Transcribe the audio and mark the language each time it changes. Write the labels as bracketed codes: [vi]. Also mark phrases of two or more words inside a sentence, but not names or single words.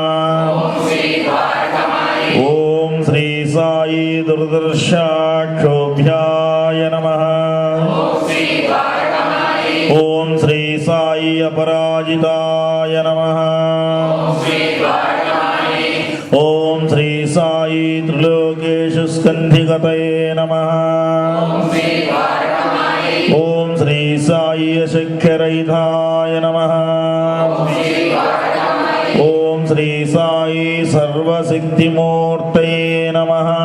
[sa] ఓం శ్రీ సాయి దుర్దర్శాక్షోభ్యాయ నమః. ఓం శ్రీ సాయి అపరాజితాయ నమః. स्कन्धिगतये नमः। ॐ श्री साई अशक्यरहिताय नमः। ॐ श्री साई सर्वशक्तिमूर्तये नमः।